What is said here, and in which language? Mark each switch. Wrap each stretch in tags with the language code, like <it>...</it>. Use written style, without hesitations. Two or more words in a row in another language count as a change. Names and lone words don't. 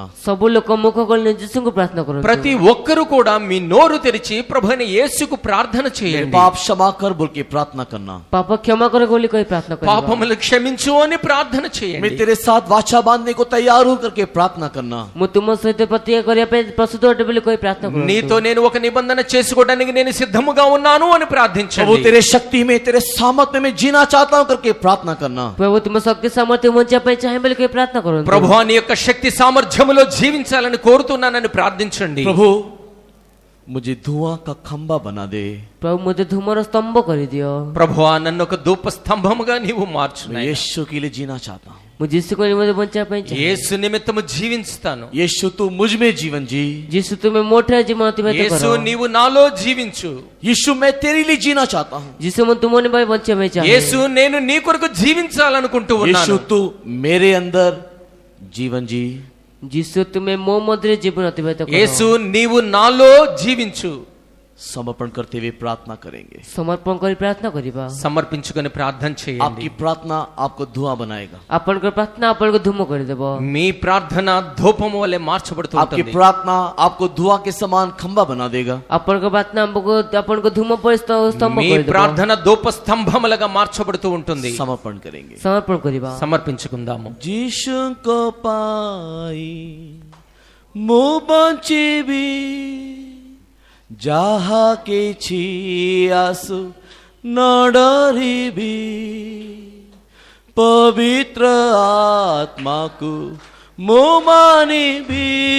<or>ସବୁ ଲୋକ ମୁଖ ଖୋଲି ଯୀଶୁଙ୍କୁ ପ୍ରାର୍ଥନା କରନ୍ତୁ।</or> <te>ప్రతి ఒక్కరు కూడా మీ నోరు తెరిచి ప్రభువైన యేసుకు ప్రార్థన</te> <hi>मेरे</hi> <te>చేయండి.</te> <hi>पाप क्षमा कर बोल के प्रार्थना करना।</hi> <or>ପାପ କ୍ଷମା କର ବୋଲି କହି ପ୍ରାର୍ଥନା କରିବା।</or> <te>పాపములు క్షమించు అని ప్రార్థన</te> <hi>मैं</hi> <te>చేయండి.</te> <hi>तेरे साथ वाचा बांधने को तैयार हूं करके प्रार्थना करना।</hi> <or>ମୁଁ ତୁମ ସହିତ ପ୍ରତିଜ୍ଞା କରିବା ପାଇଁ ପ୍ରସ୍ତୁତ ଅଟେ ବୋଲି କହି ପ୍ରାର୍ଥନା କରନ୍ତୁ।</or> <te>నీతో నేను ఒక నిబంధన చేసుకోవడానికి నేను సిద్ధముగా ఉన్నాను అని</te> <hi>प्रभु</hi> <te>ప్రార్థించండి.</te> <hi>तेरे शक्ति में तेरे सामर्थ्य में जीना चाहता हूं करके प्रार्थना करना।</hi> <or>ପ୍ରଭୁ ତୁମ ଶକ୍ତି ସାମର୍ଥ୍ୟ ବଞ୍ଚିବା ପାଇଁ ଚାହେଁ ବୋଲି କହି ପ୍ରାର୍ଥନା କରନ୍ତୁ।</or> <te>ప్రభువా నీ యొక్క శక్తి సామర్థ్యములో జీవించాలని కోరుతున్నానని ప్రార్థించండి.</te> <hi>प्रभु मुझे धुआं का खंबा बना दे।</hi> <or>ପ୍ରଭୁ ମୋତେ ଧୂମର ସ୍ତମ୍ଭ କରିଦିଅ।</or> <te>ప్రభువా నన్ను ఒక ధూప స్తంభముగా నీవు మార్చు</te> <hi>मैं</hi> <te>నాయనా.</te> <hi>यीशु के लिए जीना चाहता हूं।</hi> <or>ମୁଁ ଯୀଶୁଙ୍କ ନିମନ୍ତେ ବଞ୍ଚିବା ପାଇଁ ଚାହେଁ।</or> <te>యేసు నిమిత్తము జీవించుతాను.</te> <hi>यीशु तू मुझ में जीवन जी।</hi> <or>ଯୀଶୁ ତୁମେ ମୋ ଠାରେ ଜୀବନ ଅତିବାହିତ</or> <te>యేసు</te> <or>କର।</or> <te>నీవు నాలో జీవించు.</te> <hi>यीशु मैं तेरे लिए जीना चाहता हूं।</hi> <or>ଯୀଶୁ ମୁଁ ତୁମ ନିମନ୍ତେ ବଞ୍ଚିବା ପାଇଁ ଚାହେଁ।</or> <te>యేసు నేను నీ కొరకు జీవించాలనుకుంటూ</te> <hi>यीशु</hi> <te>ఉన్నాను.</te> <hi>तू मेरे अंदर जीवन जी।</hi> <or>ଯୀଶୁ ତୁମେ ମୋ ମଧ୍ୟରେ ଜୀବନ ଅତିବାହିତ କର।</or> <te>యేసు నీవు నాలో జీవించు.</te> <hi>समर्पण करते हुए प्रार्थना करेंगे।</hi> <or>ସମର୍ପଣ କରି ପ୍ରାର୍ଥନା କରିବା।</or> <te>సమర్పించుకొని ప్రార్థన చేయండి.</te> <hi>आपकी प्रार्थना आपको धुआं बनाएगा।</hi> <or>ଆପଣଙ୍କର ପ୍ରାର୍ଥନା ଆପଣଙ୍କୁ ଧୂମ କରିଦେବ।</or> <te>మీ ప్రార్థన ధూపము వలె మార్చబడుతూ</te> <hi>आपकी</hi> <te>ఉంటుంది.</te> <hi>प्रार्थना आपको धुआं के समान खंबा बना देगा।</hi> <or>ଆପଣଙ୍କ ପ୍ରାର୍ଥନା ଆପଣଙ୍କୁ ଧୂମ ପରି ସ୍ତମ୍ଭ</or> <te>మీ</te> <or>କରିଦେବ।</or> <te>ప్రార్థన ధూప స్తంభములుగా మార్చబడుతూ ఉంటుంది.</te> <hi>समर्पण करेंगे।</hi> <or>ସମର୍ପଣ କରିବା।</or> <te>సమర్పించుకుందాము.</te> <or>ଯୀଶୁ କୁ ପାଇଁ ମୁଁ ବଞ୍ଚିବି ଯାହା କିଛି ଆସୁ ନ ଡରିବି ପବିତ୍ର ଆତ୍ମା କୁ ମୁଁ ମାନିବି।</or>